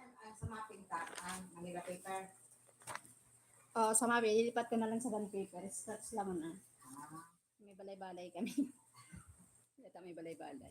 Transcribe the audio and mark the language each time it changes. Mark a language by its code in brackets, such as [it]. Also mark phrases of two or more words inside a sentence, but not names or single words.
[hil] sa mapping ta, [en] Manila paper. [hil] Sa mabi, lilipat ko na lang sa [en] bond paper. [hil] Scratch lang na. Ah, May balay-balay kami. Ito may balay-balay.